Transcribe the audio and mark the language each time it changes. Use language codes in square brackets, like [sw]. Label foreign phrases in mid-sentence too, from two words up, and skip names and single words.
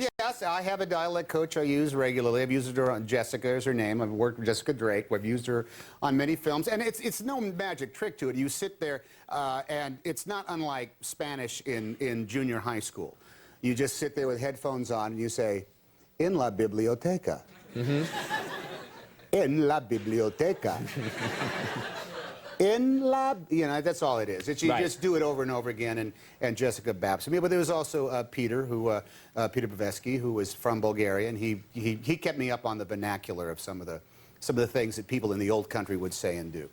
[en] Yes, I have a dialect coach I use regularly. I've used her on Jessica is her name. I've worked with Jessica Drake. I've used her on many films. And it's no magic trick to it. You sit there, and it's not unlike Spanish in junior high school. You just sit there with headphones on, and you say, [es] "En la biblioteca." Mm-hmm. En la biblioteca. [en] In lab, you know, that's all it is. You just do it over and over again, and Jessica baps me. But there was also Peter, Peter Paveski, who was from Bulgaria, and he kept me up on the vernacular of some of the things that people in the old country would say and do.